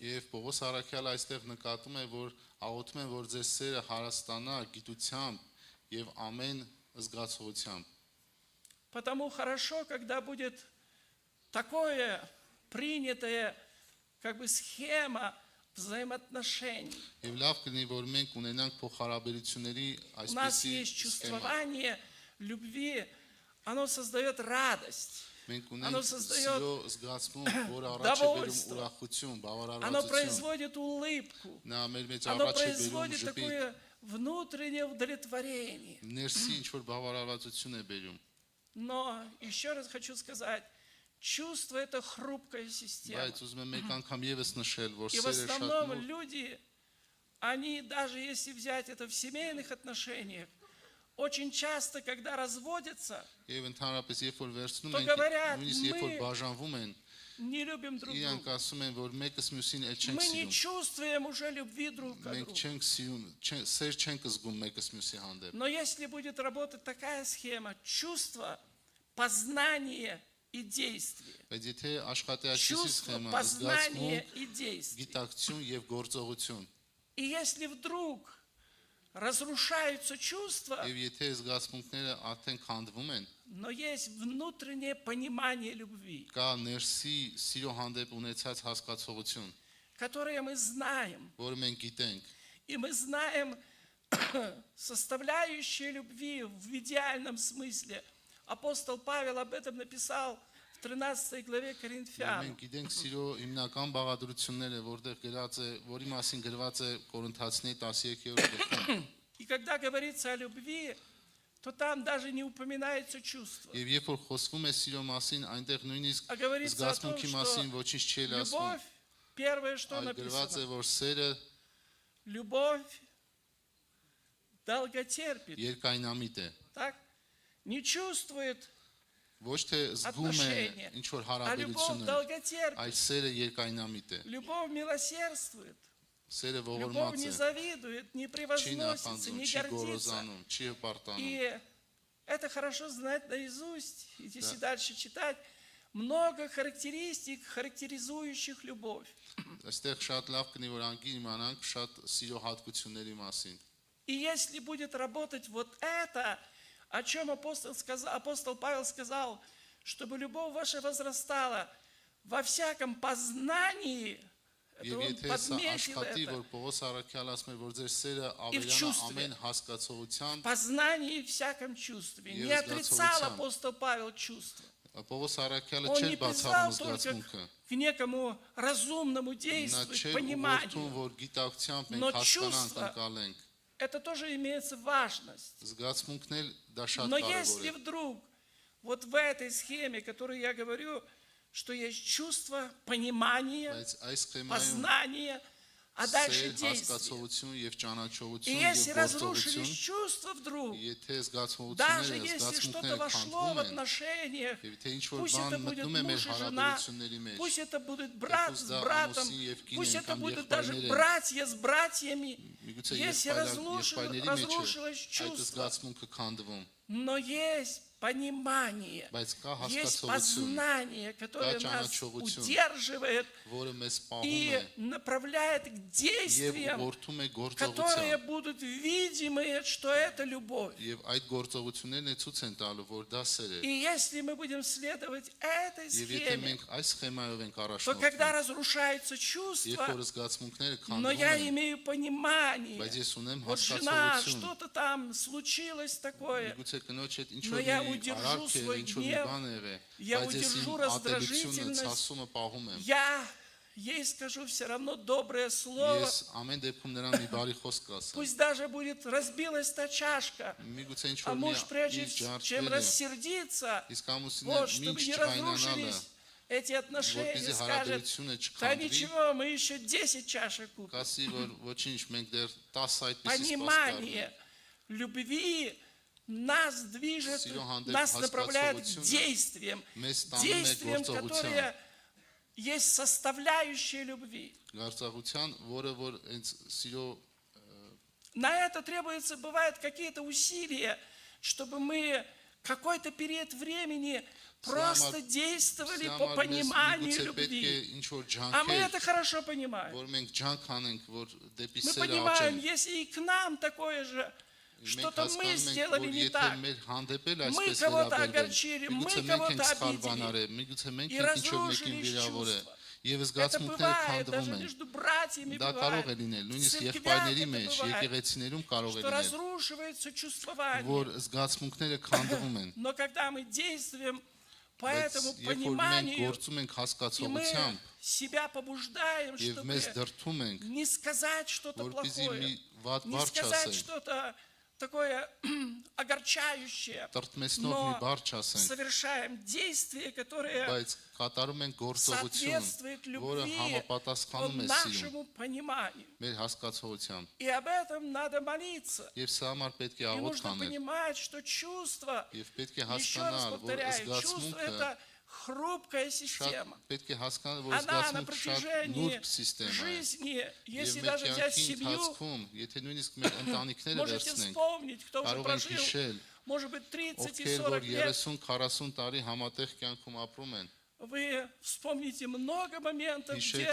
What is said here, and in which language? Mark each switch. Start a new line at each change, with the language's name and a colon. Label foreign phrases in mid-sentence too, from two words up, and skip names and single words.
Armenian: Եվ Պողոս Արաքյալը այստեղ նկատում է, որ աղոթում են, որ ձեր սերը հարստանա գիտությամբ եւ ամեն զգացողությամբ։
Russian: Потому хорошо, когда будет такое принятое, как бы схема взаимоотношений.
Armenian: Եվ լավ կլինի, որ մենք ունենանք փոխհարաբերությունների
Russian: У нас
Armenian: այսպիսի
Russian: есть
Armenian: սխեմա։
Russian: чувствование любви, оно создает радость,
Armenian: Մենք
Russian: Оно
Armenian: ունենք
Russian: создает
Armenian: սիրո զգացմունք, որ առաջ է бերում
Russian: довольство.
Armenian: ուրախություն,
Russian: оно
Armenian: բավարարվածություն։
Russian: производит улыбку,
Armenian: Նա մեր մեջ
Russian: оно
Armenian: առաջ է բերում
Russian: производит
Armenian: ժպիտ,
Russian: такое внутреннее удовлетворение.
Armenian: ներսի ինչ որ բավարարվածություն է բերում։
Russian: Но еще раз хочу сказать, чувство – это хрупкая система.
Armenian: Բայց ուզում եմ մեկ անգամ եւս нշել, որ
Russian: И в
Armenian: սերը շատ
Russian: основном
Armenian: նուրբ
Russian: люди, они даже если взять это в семейных отношениях, очень часто, когда разводятся,
Armenian: եւ ընդհանրապես երբ որ վերցնում
Russian: То
Armenian: ենք,
Russian: говорят,
Armenian: նույնիսկ երբ որ
Russian: мы
Armenian: բաժանվում են,
Russian: не любим друг
Armenian: իրանք
Russian: друга.
Armenian: ասում են, որ մեկս մյուսին էլ չենք
Russian: Мы не
Armenian: սիրում։
Russian: чувствуем уже любви друг к
Armenian: Մենք
Russian: другу.
Armenian: չենք սիրում, սեր չենք զգում մեկս մյուսի հանդեպ։
Russian: Но если будет работать такая схема, чувство, познание и действие.
Armenian: Բայց եթե աշխատի այսպիսի
Russian: Чувство,
Armenian: սխեմա,
Russian: познание
Armenian: զգացմունք,
Russian: и действие.
Armenian: գիտակցություն եւ գործողություն,
Russian: И если вдруг разрушаются чувства,
Armenian: եւ եթե զգացմունքները արդեն քանդվում են,
Russian: но есть внутреннее понимание любви,
Armenian: կա ներսի սիրո հանդեպ ունեցած հասկացողություն,
Russian: которое мы знаем.
Armenian: որը մենք գիտենք,
Russian: И мы знаем составляющие любви в идеальном смысле. Апостол Павел об этом написал в 13 главе
Armenian: եւ
Russian: Коринфянам.
Armenian: մենք գիտենք սիրո հիմնական բաղադրությունները, որտեղ գրած է, որի մասին գրված է Կորինթացիների 13-րդ գլխում։
Russian: И когда говорится о любви, то там даже не упоминается чувство.
Armenian: Եվ երբ որ խոսվում է սիրո մասին, այնտեղ նույնիսկ
Russian: А говорится о том,
Armenian: զգացմունքի մասին
Russian: что
Armenian: ոչինչ չի ասվում։
Russian: любовь, первое, что
Armenian: Այլ գրված է,
Russian: написано,
Armenian: որ սերը
Russian: любовь долготерпит,
Armenian: երկայնամիտ է։
Russian: так? Не чувствует,
Armenian: Ոչ թե զգում է
Russian: отношения,
Armenian: ինչ որ
Russian: а любовь
Armenian: հարաբերություններ,
Russian: долготерпит,
Armenian: այլ սերը երկայնամիտ է։
Russian: любовь милосердствует,
Armenian: Սերը
Russian: любовь
Armenian: ողորմած
Russian: не
Armenian: է,
Russian: завидует, не
Armenian: չի
Russian: превозносится,
Armenian: նախանձում,
Russian: не
Armenian: չի
Russian: гордится.
Armenian: գոռոզանում, չի հպարտանում։
Russian: И это хорошо знать наизусть. И если дальше читать, много характеристик, характеризующих любовь.
Armenian: Այստեղ շատ լավ կնի որ անգի իմանանք շատ սիրո հատկությունների մասին։
Russian: И если будет работать вот это, о чем апостол Павел сказал, чтобы любовь ваша возрастала во всяком познании, это
Armenian: Եվ
Russian: он
Armenian: եթե սա
Russian: подметил
Armenian: աշխատի,
Russian: это,
Armenian: որ Պողոս Արաքյալը ասում է, որ ձեր սերը
Russian: в
Armenian: ավելանա
Russian: чувстве.
Armenian: ամեն հասկացողությամբ,
Russian: познании и всяком чувстве. И Не отрицал возготовиться. апостол Павел чувства.
Armenian: Պողոս Արաքյալը
Russian: Он
Armenian: չէր
Russian: не
Armenian: բացառում
Russian: призвал только
Armenian: զգացմունքը։
Russian: к некому разумному
Armenian: Նա
Russian: действию,
Armenian: չէր
Russian: к
Armenian: ուղղորդում,
Russian: пониманию.
Armenian: որ գիտակցությամբ
Russian: Но
Armenian: մենք հասկանանք,
Russian: чувство-
Armenian: ընկալենք։
Russian: Это тоже имеется важность.
Armenian: Զգացմունքն էլ դա շատ
Russian: Но
Armenian: կարևոր
Russian: если
Armenian: է։
Russian: вдруг вот в этой схеме, которую я говорю, что есть чувство, понимание,
Armenian: Բայց այս սխեմայում
Russian: познание, а дальше
Armenian: սեր,
Russian: действие.
Armenian: հասկացողություն եւ
Russian: И
Armenian: ճանաչողություն
Russian: если
Armenian: եւ
Russian: разрушились
Armenian: գործողություն,
Russian: чувства вдруг,
Armenian: եթե
Russian: даже
Armenian: զգացողությունները,
Russian: если что-то
Armenian: զգացմունքները
Russian: вошло в
Armenian: քանդվում են,
Russian: отношениях,
Armenian: եւ թե ինչ որ
Russian: пусть это
Armenian: բան
Russian: будет
Armenian: մտնում է մեր
Russian: муж и жена,
Armenian: հարաբերությունների մեջ,
Russian: пусть это будет брат с да, братом,
Armenian: ամուսին եւ կին
Russian: пусть
Armenian: են,
Russian: это
Armenian: կամ
Russian: будут даже
Armenian: եղբայրներ են,
Russian: братья с братьями,
Armenian: միգուցե
Russian: если
Armenian: եղբայրների մեջ է
Russian: разрушилось
Armenian: այդ
Russian: чувство,
Armenian: զգացմունքը քանդվում,
Russian: но есть понимание,
Armenian: բայց կա
Russian: есть
Armenian: հասկացողություն,
Russian: познание, которое Да, нас
Armenian: ճանաչողություն,
Russian: удерживает
Armenian: որը մեզ պահում
Russian: и
Armenian: է
Russian: направляет к
Armenian: եւ
Russian: действиям,
Armenian: ուղղորդում է
Russian: которые
Armenian: գործողության։
Russian: будут видимые, что это любовь.
Armenian: Եվ այդ գործողություններն է ցույց են տալու, որ դա սեր է։
Russian: И если мы будем следовать этой
Armenian: Եվ եթե
Russian: схеме,
Armenian: մենք այս սխեմայով ենք
Russian: то когда
Armenian: առաջնորդվում,
Russian: разрушаются
Armenian: երբ
Russian: чувства,
Armenian: որ զգացմունքները
Russian: но
Armenian: քանդվում
Russian: я
Armenian: են,
Russian: имею понимание,
Armenian: բայց ես ունեմ
Russian: вот жена,
Armenian: հասկացողություն,
Russian: что-то там случилось такое,
Armenian: միգուցե կնոջ հետ ինչ
Russian: Но
Armenian: որ
Russian: я
Armenian: մի
Russian: удержу
Armenian: արարք է,
Russian: свой
Armenian: ինչ որ մի
Russian: гнев,
Armenian: բան է եղել,
Russian: я
Armenian: բայց ես
Russian: удержу
Armenian: իմ ատելությունը,
Russian: раздражительность.
Armenian: ցասումը պահում եմ։
Russian: я ей скажу все равно доброе слово,
Armenian: Ես ամեն դեպքում նրան մի բարի խոսք կասեմ։
Russian: пусть даже будет разбилась та чашка,
Armenian: Միգուցե ինչ
Russian: а
Armenian: որ մի
Russian: муж прежде
Armenian: ինչ
Russian: чем
Armenian: ջարդվել է,
Russian: рассердиться,
Armenian: իսկ ամուսինը
Russian: вот, чтобы
Armenian: մինչ
Russian: не
Armenian: չկայանալը,
Russian: разрушились эти отношения,
Armenian: որպեսզի
Russian: скажет,
Armenian: հարաբերությունը
Russian: да
Armenian: չքանդվի,
Russian: ничего, мы еще 10 чашек купим.
Armenian: կասի որ ոչինչ մենք դեռ 10 այդպեսի սպասկար
Russian: Понимание любви нас движет,
Armenian: Սիրո հանդեպ
Russian: нас направляет к
Armenian: հասկացողությունը
Russian: действиям,
Armenian: մեզ տանում է
Russian: действиям,
Armenian: գործողության,
Russian: которые есть составляющие любви.
Armenian: Գարծաղության, որը որ հենց սիրո
Russian: На это требуется, бывает, какие-то усилия, чтобы мы какой-то период времени просто действовали по пониманию любви.
Armenian: ինչ որ
Russian: А мы
Armenian: ջանքեր,
Russian: это хорошо понимаем.
Armenian: որ մենք ջանք անենք, որ դեպի
Russian: Мы
Armenian: սերը
Russian: понимаем,
Armenian: աճեն։
Russian: если и к нам такое же,
Armenian: Մենք
Russian: что-то мы
Armenian: հասկանում ենք,
Russian: сделали
Armenian: որ
Russian: не
Armenian: եթե
Russian: так,
Armenian: մեր հանդեպ էլ
Russian: Мы
Armenian: այսպես
Russian: кого-то
Armenian: վերաբերվել,
Russian: огорчили, мы
Armenian: միգուցե մենք
Russian: кого-то
Armenian: ենք սխալվանարել, միգուցե մենք
Russian: и
Armenian: ենք ինչ որ մեկին
Russian: разрушились
Armenian: վիրավորել,
Russian: чувства.
Armenian: եւ
Russian: Это
Armenian: զգացմունքները
Russian: бывает даже
Armenian: քանդվում են։
Russian: между братьями,
Armenian: Դա կարող է
Russian: бывает.
Armenian: լինել,
Russian: В
Armenian: նույնիսկ
Russian: церквях
Armenian: եղբայրների
Russian: это
Armenian: մեջ,
Russian: бывает,
Armenian: եկեղեցիներում կարող է
Russian: что
Armenian: լինել,
Russian: разрушивается чувствование.
Armenian: որ զգացմունքները քանդվում են։
Russian: Но когда мы действуем по этому
Armenian: Բայց երբ որ մենք
Russian: пониманию,
Armenian: գործում ենք
Russian: и мы
Armenian: հասկացողությամբ
Russian: себя побуждаем,
Armenian: եւ մեզ
Russian: чтобы
Armenian: դրթում ենք,
Russian: не сказать что-то
Armenian: որպեսզի մի
Russian: плохое,
Armenian: վատ
Russian: не
Armenian: բառ
Russian: сказать
Armenian: չասենք,
Russian: что-то такое огорчающее,
Armenian: տրտմեցնող մի
Russian: но
Armenian: բառ չասենք,
Russian: совершаем действия, которые
Armenian: բայց կատարում ենք գործողություն,
Russian: соответствуют
Armenian: որը
Russian: любви,
Armenian: համապատասխանում է սիրուն,
Russian: нашему пониманию.
Armenian: մեր հասկացողությամբ։
Russian: И об этом надо молиться.
Armenian: Եվ սա համար պետք է
Russian: И
Armenian: աղոթք
Russian: нужно
Armenian: անել,
Russian: понимать, что чувство,
Armenian: եւ պետք է
Russian: еще раз
Armenian: հասկանալ, որ
Russian: повторяю, чувство
Armenian: զգացմունքը
Russian: это хрупкая
Armenian: շատ
Russian: система.
Armenian: պետք է հասկանալ, որ
Russian: Она на
Armenian: զգացմունքը շատ
Russian: протяжении
Armenian: նուրբ սիստեմա է։
Russian: жизни,
Armenian: Եվ
Russian: если
Armenian: մեր
Russian: даже взять
Armenian: կյանքի
Russian: семью,
Armenian: ընթացքում, եթե նույնիսկ մեր ընտանիքները
Russian: можете
Armenian: վերցնենք,
Russian: вспомнить, кто уже
Armenian: կարող ենք
Russian: прожил,
Armenian: հիշել,
Russian: может быть, 30 и
Armenian: ովքեր
Russian: 40
Armenian: որ
Russian: лет,
Armenian: 30-40 տարի համատեղ կյանքում ապրում են,
Russian: вы вспомните много моментов, где